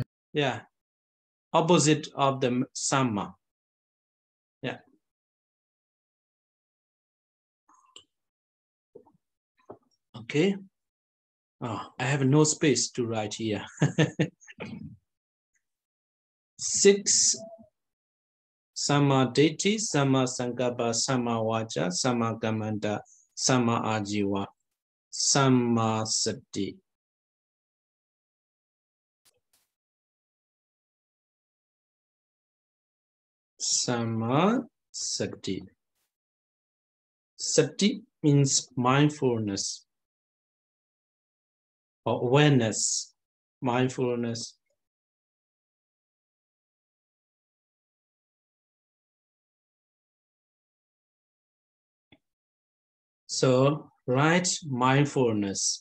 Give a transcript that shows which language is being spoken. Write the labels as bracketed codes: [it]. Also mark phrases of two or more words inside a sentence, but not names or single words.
[en] Yeah. Opposite of the Sama. Yeah. Okay. Oh, I have no space to write here. [pi] 6 Sama Ditti, Sama Sankappa, Sama Vacha, Sama Kammanta, Sama Ajiva, Sama Sati. Sama Sati. [en] Sati means mindfulness or awareness, mindfulness. So, right mindfulness.